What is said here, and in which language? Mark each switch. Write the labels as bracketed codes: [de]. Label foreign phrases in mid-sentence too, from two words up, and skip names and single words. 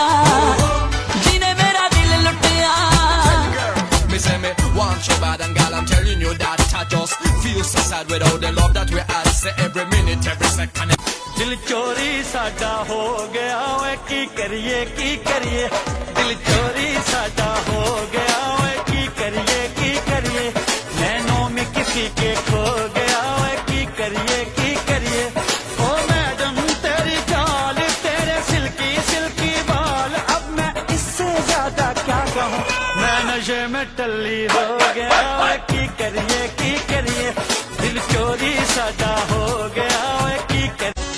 [pa] ਜਿਨੇ ਮੇਰਾ ਦਿਲ ਲੁਟਿਆ. [en] Me say me want you bad and gal, I'm telling you that I just feel so sad without the love that we had. Say every minute, every second. [pa] ਦਿਲ ਚੋਰੀ ਸਾਡਾ ਹੋ ਗਿਆ ਵੇ ਕੀ ਕਰੀਏ ਦਿਲ ਚੋਰੀ ਸਾਡਾ ਹੋ ਗਿਆ ਵੇ ਕੀ ਕਰੀਏ ਨੈਨੋਂ ਮੇਂ ਕਿਸੀ ਕੇ ਖੋ ਗਿਆ ਵੇ ਕੀ ਕਰੀਏ [hi] ओ मैडम तेरी चाल तेरे सिल्की बाल अब मैं इससे ज्यादा क्या कहूँ मैं नशे में टल्ली हो गया [pa] ਵੇ ਕੀ ਕਰੀਏ ਦਿਲ ਚੋਰੀ ਸਾਡਾ ਹੋ ਗਿਆ ਵੇ ਕੀ ਕਰੀਏ.